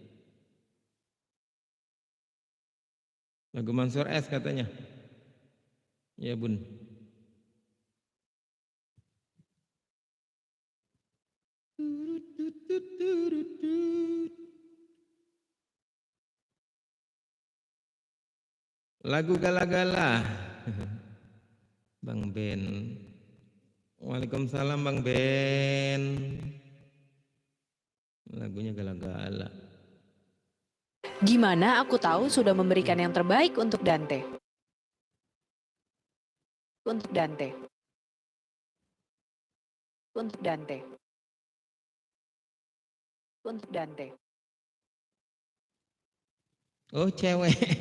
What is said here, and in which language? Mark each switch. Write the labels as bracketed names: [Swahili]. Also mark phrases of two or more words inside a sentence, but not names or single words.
[Indonesian] Lagu Mansur S katanya. Ya Bun. Lagu Gala-Gala. Bang Ben. Waalaikumsalam Bang Ben. Lagunya Gala-Gala. Gimana aku tahu sudah memberikan yang terbaik untuk Dante? Untuk Dante. Untuk Dante. Untuk Dante. Oh cewek.